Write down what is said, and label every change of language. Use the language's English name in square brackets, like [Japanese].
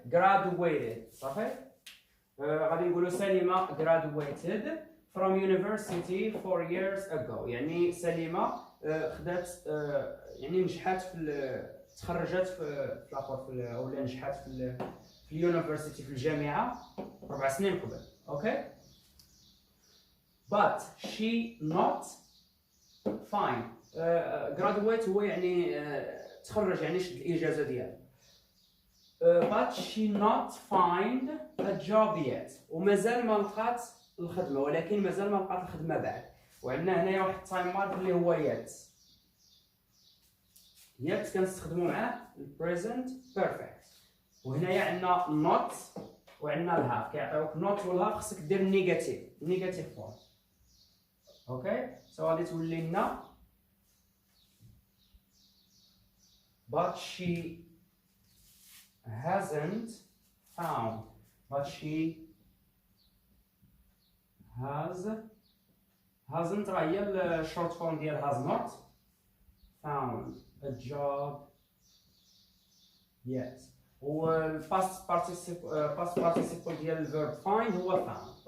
[Arabic] graduated صافي. غادي نقولو سليمة [English] graduated from university 4 years ago، [Arabic] يعني سليمة خدات يعني نجحت في تخرجت في الاخر ولا نجحت في اليونيفرسيتي في الجامعة 4 سنين قبل. [English] Okay. but she not fine. [Arabic] graduate هو يعني تخرج يعني شد الاجازه ديالها. [English] but she not find a job yet. [Arabic] ومازال ما لقات الخدمه، ولكن مازال ما لقات الخدمه بعد. وعندنا هنايا واحد التايم مارك اللي هو yet. yet كنستخدمو معاه البريزنت بيرفكت. وهنايا عندنا not وعندنا الهاف، كيعطيوك not والهاف خصك دير نيجاتيف فورم. اوكي. غادي تولي لنا [English] but she hasn't found. but she hasn't [Arabic] راه هي الشورت فورم ديال [English] has not found a job yet. [Arabic] والpast participle ديال الفيرب find هو found.